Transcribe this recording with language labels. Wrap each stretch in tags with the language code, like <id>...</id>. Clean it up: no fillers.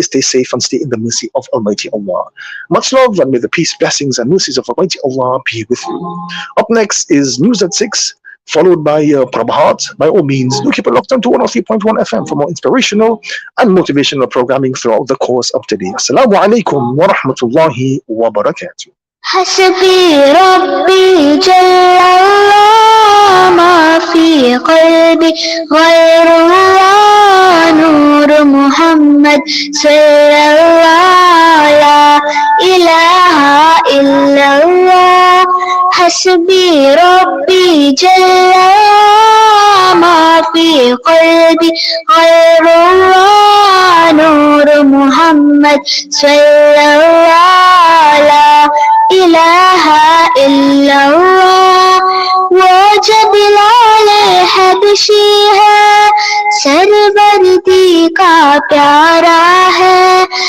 <en>Stay safe and stay in the mercy of Almighty Allah. Much love, and may the peace, blessings, and mercies of Almighty Allah be with you. Up next is News at 6, followed by Prabhat. By all means, do keep it locked on to 103.1 FM for more inspirational and motivational programming throughout the course of today.</en> <ar>Assalamu alaikum wa rahmatullahi wa barakatuh. حسبي ربي جل الله ما في قلبي غير الله نور محمد صلی اللہ لا الہ الا اللہ حسبی ربی جل ما فی قلبی غیر اللہ نور محمد صلی اللہ لا الہ الا اللہ</ar> <ur>وہ جب بلال حبشی ہے سروردی کا پیارا ہے</ur>